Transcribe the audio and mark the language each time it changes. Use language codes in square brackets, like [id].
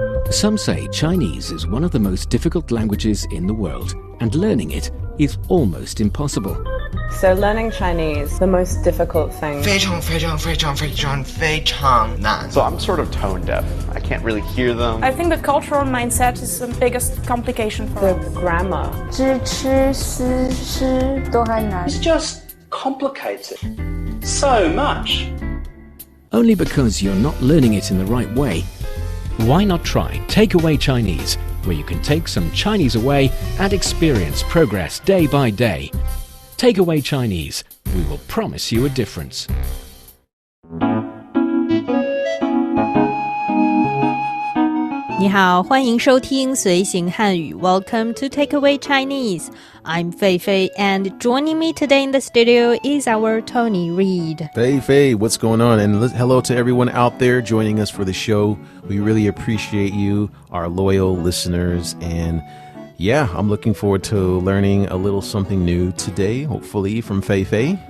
[en] Some say Chinese is one of the most difficult languages in the world, and learning it is almost impossible. So learning Chinese, the most difficult thing. [zh] 非常非常非常非常非常难. [en] So I'm sort of tone deaf. I can't really hear them. I think the cultural mindset is the biggest complication for The us. grammar. [zh] 知吃思诗都很难 [en] It's just complicated so much. Only because you're not learning it in the right way. Why not try Takeaway Chinese, where you can take some Chinese away and experience progress day by day. Takeaway Chinese, we will promise you a difference. [zh] 你好，欢迎收听随行汉语 [en] Welcome to Takeaway Chinese. I'm Fei Fei, and joining me today in the studio is our Tony Reed. Fei Fei, what's going on? And hello to everyone out there joining us for the show. We really appreciate you, our loyal listeners. And yeah, I'm looking forward to learning a little something new today, hopefully from Fei Fei.